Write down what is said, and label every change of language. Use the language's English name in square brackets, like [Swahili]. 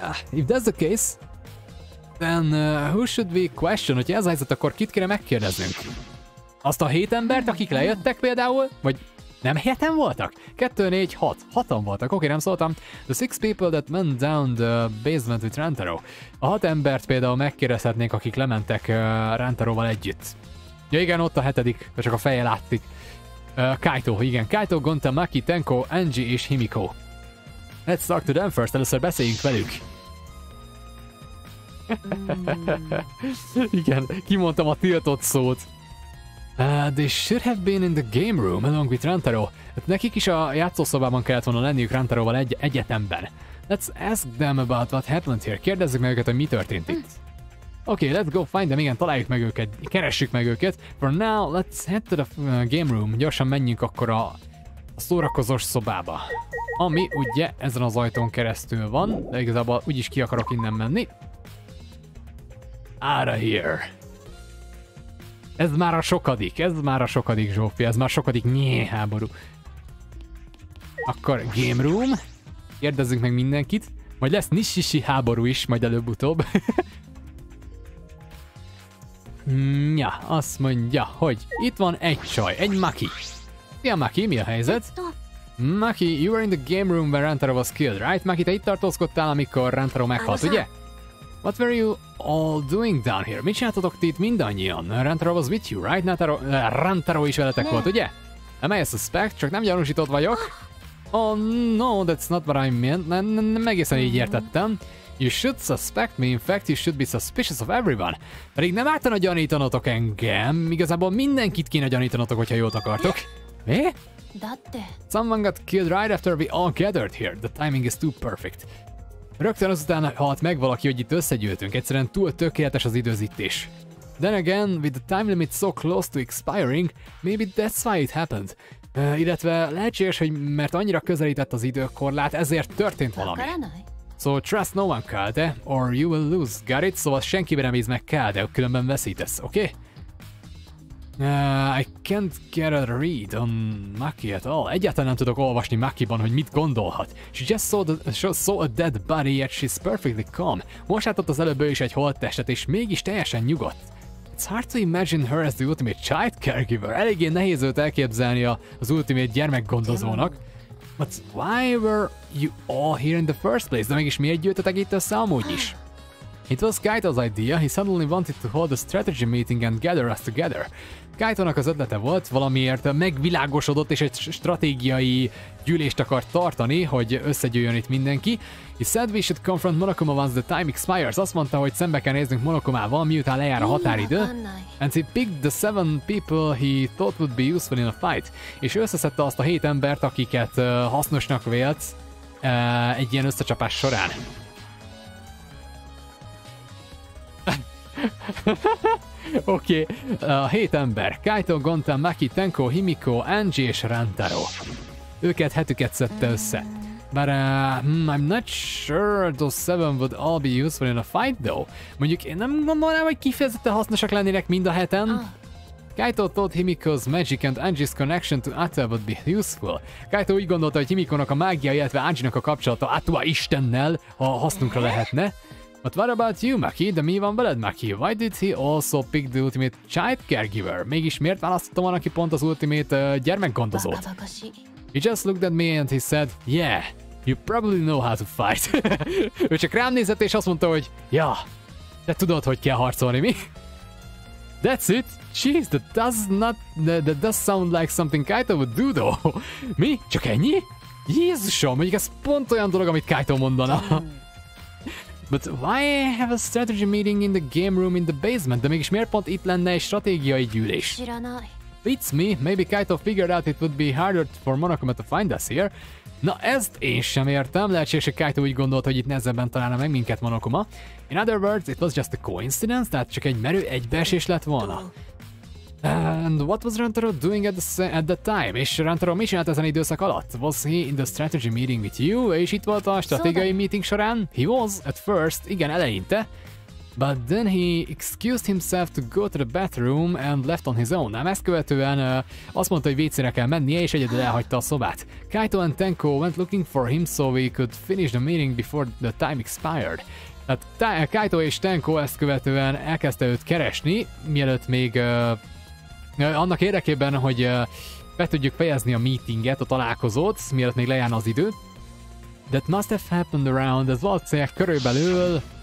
[English] If that's the case, then who should we question? [Hungarian] Hogyha ez a helyzet, akkor kit kéne megkérdeznünk? Azt a 7 embert, akik lejöttek például? Vagy nem 7-en voltak? 2, 4, 6. 6-an voltak, oké, nem szóltam. [English] The 6 people that went down the basement with Rantaro. [Hungarian] A 6 embert például megkérdezhetnénk, akik lementek Rantaróval együtt. Ja igen, ott a 7, csak a feje látszik. Kaito, igen. [English] Kaito, Gonta, Maki, Tenko, Angie és Himiko. Let's talk to them first, [Hungarian] először beszéljünk velük. Igen, kimondtam a tiltott szót. [English] They should have been in the game room along with Rantaro. [Hungarian] Nekik is a játszószobában kellett volna lenniük Rantaróval egyetemben. [English] Let's ask them about what happened here. [Hungarian] Kérdezzük meg őket, hogy mi történt itt. [English] Okay, let's go find them. [Hungarian] Igen, találjuk meg őket, keressük meg őket. [English] For now, let's head to the game room. [Hungarian] Gyorsan menjünk akkor a szórakozós szobába. Ami ugye ezen az ajtón keresztül van, de igazából úgyis ki akarok innen menni. [English] Out of here. [Hungarian] Ez már a sokadik Zsófi, ez már sokadik háború. Akkor game room. Kérdezzünk meg mindenkit. Majd lesz Nishishi háború is, majd előbb-utóbb. Ja, azt mondja, hogy itt van egy csaj, egy Maki. Szia Maki, mi a helyzet? [English] Maki, you were in the game room where Rantaro was killed, right? [Hungarian] Maki, te itt tartózkodtál, amikor Rantaro meghalt, ugye? [English] What were you all doing down here? [Hungarian] Mit csináltatok ti itt mindannyian? [English] Rantaro was with you, right? [Hungarian] Rantaro is veletek volt, ugye? [English] Am I a suspect? [Hungarian] Csak nem gyanúsított vagyok? [English] Oh no, that's not what I meant. [Hungarian] Nem egészen így értettem. [English] You should suspect me, in fact you should be suspicious of everyone. [Hungarian] Pedig nem ártana gyanítanotok engem, igazából mindenkit kéne gyanítanotok, hogyha jót akartok. Mi? [English] Someone got killed right after we all gathered here. The timing is too perfect. [Hungarian] Rögtön azután halt meg valaki, hogy itt összegyűltünk. Egyszerűen túl tökéletes az időzítés. [English] Then again, with the time limit so close to expiring, maybe that's why it happened. [Hungarian] Illetve lehetséges, hogy mert annyira közelített az időkorlát, ezért történt valami. [English] So trust no one, Kelde, or you will lose, got it? [Hungarian] Szóval senkibe nem bízz meg, Kelde, különben veszítesz, oké? [English] Okay? I can't get a read on Maki at all. [Hungarian] Egyáltalán nem tudok olvasni Makiban, hogy mit gondolhat. [English] She just saw a dead body, yet she's perfectly calm. [Hungarian] Most látott az előbb ő is egy holttestet, és mégis teljesen nyugodt. [English] It's hard to imagine her as the ultimate child caregiver. [Hungarian] Eléggé nehéz őt elképzelni az ultimate gyermekgondozónak. [English] But why were you all here in the first place? [Hungarian] De mégis miért gyűjtötek itt össze amúgy is? [English] It was Kaito's idea. He suddenly wanted to hold a strategy meeting and gather us together. [Hungarian] Kaitónak az ötlete volt, valamiért megvilágosodott és egy stratégiai gyűlést akart tartani, hogy összegyűjjön itt mindenki. [English] He said we should confront Monokuma once the time expires. [Hungarian] Azt mondta, hogy szembe kell néznünk Monokumával, miután lejár a határidő. [English] And he picked the 7 people he thought would be useful in a fight. [Hungarian] És összeszedte azt a 7 embert, akiket hasznosnak vélt egy ilyen összecsapás során. Oké, 7 ember. Kaito, Gonta, Maki, Tenko, Himiko, Angie és Rantaro. Őket hetüket szedte össze. [English] But I'm not sure those 7 would all be useful in a fight though. [Hungarian] Mondjuk én nem gondolnám, hogy kifejezetten hasznosak lennének mind a heten. [English] Kaito thought Himiko's magic and Angie's connection to Atta would be useful. [Hungarian] Kaito úgy gondolta, hogy Himikónak a mágia, illetve Angie-nak a kapcsolata Atta Istennel hasznunkra lehetne. [English] But what about you, Maki? [Hungarian] De mi van veled, Maki? [English] Why did he also pick the ultimate child caregiver? [Hungarian] Mégis miért választotta volna ki pont az ultimate gyermekgondozót? [English] He just looked at me and he said, yeah, you probably know how to fight. [Hungarian] Ő csak rám nézett és azt mondta, hogy ja, te tudod, hogy kell harcolni, mi? [English] That's it? Jeez, that does sound like something Kaito would do though. [Hungarian] Mi? Csak ennyi? Jézusom, mondjuk ez pont olyan dolog, amit Kaito mondana. [English] But why have a strategy meeting in the game room in the basement? [Hungarian] De mégis miért pont itt lenne egy stratégiai gyűlés? [English] Beats me, maybe Kaito figured out it would be harder for Monokuma to find us here. [Hungarian] Na ezt én sem értem, lehetséges, hogy Kaito úgy gondolt, hogy itt nehezebben találna meg minket Monokuma. [English] In other words, it was just a coincidence, [Hungarian] tehát csak egy merő egybeesés lett volna. [English] And what was Rantaro doing at that time? [Hungarian] És Rantaro mi csinált ezen időszak alatt? [English] Was he in the strategy meeting with you? [Hungarian] És itt volt a stratégiai meeting során? [English] He was at first, [Hungarian] igen, eleinte. [English] But then he excused himself to go to the bathroom and left on his own. [Hungarian] Ám ezt követően azt mondta, hogy WC-re kell mennie, és egyedül elhagyta a szobát. [English] Kaito and Tenko went looking for him so we could finish the meeting before the time expired. [Hungarian] Tehát Kaito és Tenko ezt követően elkezdte őt keresni, mielőtt még annak érdekében, hogy be tudjuk fejezni a meetinget, a találkozót, mielőtt még lejárna az idő. [English] That must have happened around, [Hungarian] ez valószínűleg körülbelül...